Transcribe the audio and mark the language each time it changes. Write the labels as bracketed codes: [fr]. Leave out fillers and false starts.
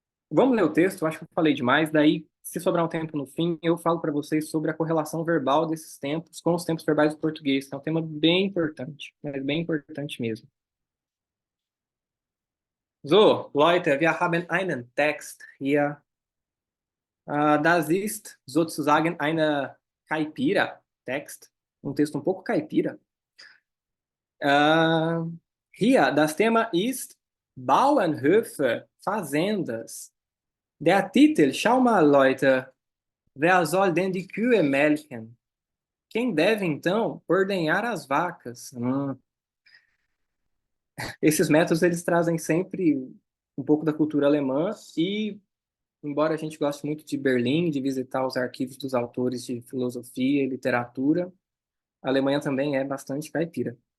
[pt] Vamos ler o texto, eu acho que eu falei demais. Daí, se sobrar um tempo no fim, eu falo para vocês sobre a correlação verbal desses tempos com os tempos verbais do português, que é um tema bem importante, mas bem importante mesmo. [de] So, Leute, wir haben einen Text hier. Das ist sozusagen eine Caipira-Text, [pt] um texto um pouco caipira. [de] Hier, das Thema ist Bauernhöfe, Fazendas. Der Titel, schau mal, Leute, wer soll denn die Kühe melken? [pt] Quem deve, então, ordenhar as vacas? Esses métodos, eles trazem sempre um pouco da cultura alemã e, embora a gente goste muito de Berlim, de visitar os arquivos dos autores de filosofia e literatura, a Alemanha também é bastante caipira.